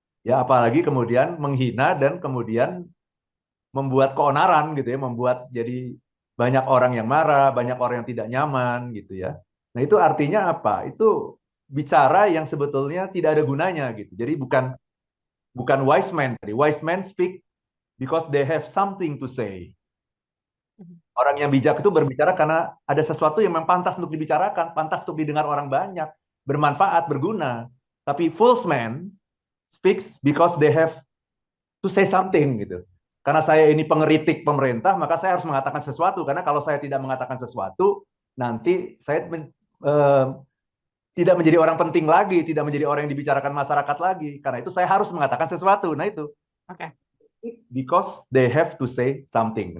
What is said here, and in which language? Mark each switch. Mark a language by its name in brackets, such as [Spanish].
[Indonesian] Ya, apalagi kemudian menghina dan kemudian membuat keonaran gitu ya, membuat jadi banyak orang yang marah, banyak orang yang tidak nyaman gitu ya. Nah, itu artinya apa? Itu bicara yang sebetulnya tidak ada gunanya gitu. Jadi bukan bukan [English] wise man [Indonesian] tadi. [English] Wise man speak because they have something to say. Mhm. [Indonesian] Orang yang bijak itu berbicara karena ada sesuatu yang memang pantas untuk dibicarakan, pantas untuk didengar orang banyak, bermanfaat, berguna. [English] Tapi foolish man speaks because they have to say something gitu. [Indonesian] Karena saya ini pengeritik pemerintah, maka saya harus mengatakan sesuatu. Karena kalau saya tidak mengatakan sesuatu, nanti saya tidak menjadi orang penting lagi, tidak menjadi orang yang dibicarakan masyarakat lagi. Karena itu saya harus mengatakan sesuatu. Nah itu, Oke. [English] because they have to say something.